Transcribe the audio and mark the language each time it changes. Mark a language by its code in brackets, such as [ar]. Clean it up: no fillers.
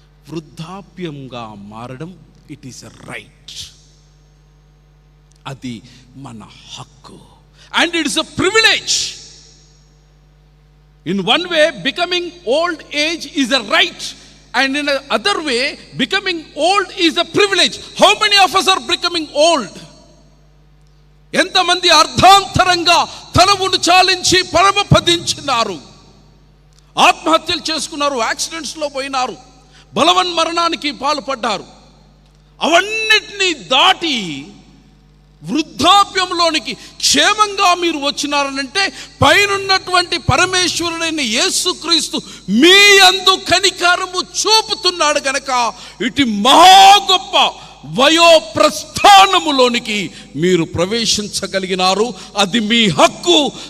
[te] వృద్ధాప్యంగా మారడం [en] It is a right. [te] అది మన హక్కు. [en] And it is a privilege. In one way becoming old age is a right, and in another way becoming old is a privilege. How many of us are becoming old? [te] ఎంతమంది అర్ధాంతరంగా తనమును చాలించి పరమపదించినారు, ఆత్మహత్యలు చేసుకున్నారు, యాక్సిడెంట్స్లో పోయినారు, బలవన్ మరణానికి పాల్పడ్డారు. అవన్నిటినీ దాటి వృద్ధాప్యంలోనికి క్షేమంగా మీరు వచ్చినారనంటే పైనున్నటువంటి పరమేశ్వరుడైన యేసుక్రీస్తు మీ యందు కనికరము చూపుతున్నాడు గనక ఇటు మహా గొప్ప వయో ప్రస్థానములోనికి మీరు ప్రవేశించగలిగినారు. అది మీ హక్కు.